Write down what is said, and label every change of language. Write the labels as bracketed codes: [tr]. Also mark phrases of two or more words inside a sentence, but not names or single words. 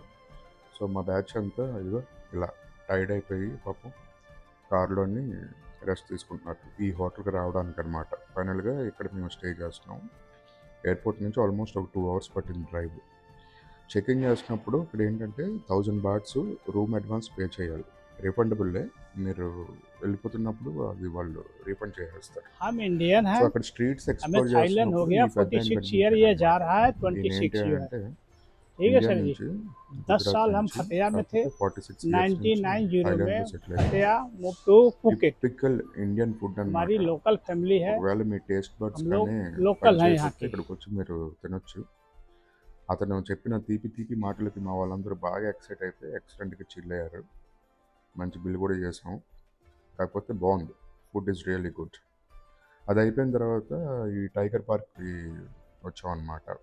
[te] సో మా బ్యాచ్ అంతా ఇదిగో ఇలా టైర్డ్ అయిపోయి పాపం కారులోని రెస్ట్ తీసుకుంటున్నారు ఈ హోటల్కి రావడానికి అనమాట. ఫైనల్గా ఇక్కడ మేము స్టే చేస్తున్నాం. ఎయిర్పోర్ట్ నుంచి ఆల్మోస్ట్ ఒక 2 hours పట్టింది డ్రైవ్. చెకింగ్ చేసినప్పుడు ఇక్కడ ఏంటంటే 1000 బాట్స్ రూమ్ [en] advance pay [te] చేయాలి. రిఫండబుల్లే, మీరు వెళ్ళిపోతున్నప్పుడు అది వాళ్ళు రీఫండ్ చేసేస్తారు. [hi] हम इंडियन [te] సో [hi] हैं। [te] అక్కడ స్ట్రీట్స్ [hi] हमें [te] ఎక్స్ప్లోర్ [hi] थाईलैंड हो [te] చేస్తున్నప్పుడు [hi] गया [te] ఈ పెద్ద ఆయన [hi] 46 ईयर, ये जा [te] కనిపించాడు. [hi] रहा है [te] ఈయన 26 ఏంటి [hi] ईयर। [te] అంటే [hi] ठीक है [te] ఇండియా [hi] सर जी। [te] నుంచి 10 గుజరాత్ [hi] साल हम [te] నుంచి [hi] खतिया में थे। [te] కాకపోతే 46 years నుంచి 1990 థాయిలాండ్లో [hi] में [te] సెటిల్ అయ్యారు. [hi] खतिया [en] move to [hi] फुकेट। [en] typical Indian food అనమాట. [hi] हमारी [en] local family [hi] है, [te] ఒకవేళ మీ [en] taste birds [hi] हम लोग [te] కానీ [hi] लोकल हैं यहाँ [te] పనిచేయకపోతే [hi] के। [te] ఇక్కడికి వచ్చి మీరు తినొచ్చు. అతను చెప్పిన తీపి తీపి మాటలకి మా వాళ్ళందరూ బాగా ఎక్సైట్ అయిపోయి ఎక్సలెంట్గా చిల్ అయ్యారు. మంచి బిల్ కూడా చేసాం. కాకపోతే బాగుంది, [en] food is really good. [te] అది అయిపోయిన తర్వాత ఈ టైగర్ పార్క్కి వచ్చాం అనమాట.